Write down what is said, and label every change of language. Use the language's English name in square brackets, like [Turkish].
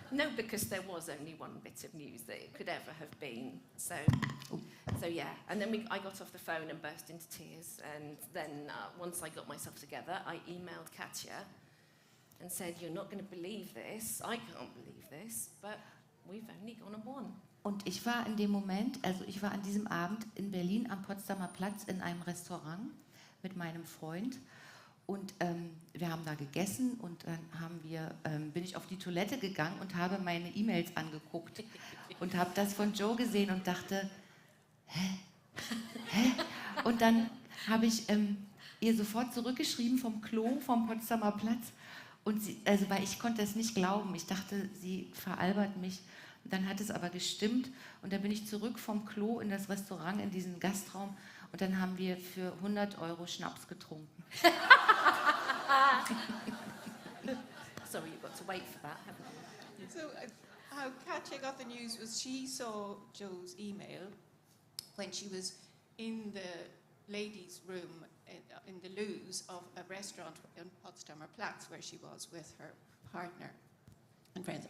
[English] No, because there was only one bit of news that it could ever have been. So yeah. And then I got off the phone and burst into tears. And then once I got myself together, I emailed Katja and said, "You're not going to believe this. I can't believe this, but we've only gone and won." [German] Und ich war in dem Moment, also ich war an diesem Abend in Berlin am Potsdamer Platz in einem Restaurant mit meinem Freund. Und wir haben da gegessen und dann bin ich auf die Toilette gegangen und habe meine E-Mails angeguckt und habe das von Joe gesehen und dachte, hä? Und dann habe ich ihr sofort zurückgeschrieben vom Klo, vom Potsdamer Platz. Und weil ich konnte es nicht glauben. Ich dachte, sie veralbert mich. Und dann hat es aber gestimmt. Und dann bin ich zurück vom Klo in das Restaurant, in diesen Gastraum. Und dann haben wir für 100 € Schnaps getrunken. [English] Sorry, you've got to wait for that, haven't you? So how Katja got the news was she saw Joe's email when she was in the ladies' room in the loos of a restaurant on Potsdamer Platz where she was with her partner and friends.